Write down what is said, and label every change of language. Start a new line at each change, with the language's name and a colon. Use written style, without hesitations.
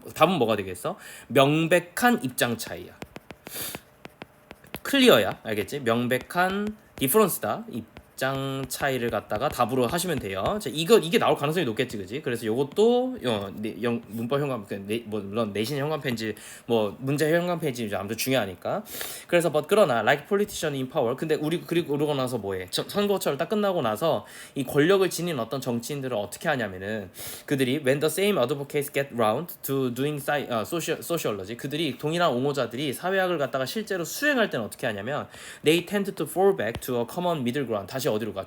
Korean: 답은 뭐가 되겠어? 명백한 입장 차이야. 클리어야. 알겠지? 명백한 디퍼런스다. 입장 차이를 갖다가 답으로 하시면 돼요. 자, 이게 나올 가능성이 높겠지, 그지? 그래서 요것도 문법 현관, 뭐 물론 내신 현관 편지, 뭐 문제 현관 편지 아무튼 중요하니까. 그래서 그러나
English: like politician in power.
Korean: 근데 그러고 나서 뭐해? 선거철 딱 끝나고 나서 이 권력을 지닌 어떤 정치인들을 어떻게 하냐면은 그들이
English: when the same advocates get round to doing sociology.
Korean: 그들이 동일한 옹호자들이 사회학을 갖다가 실제로 수행할 때는 어떻게 하냐면
English: they tend to fall back to a common middle ground.
Korean: 다시 어디로 가?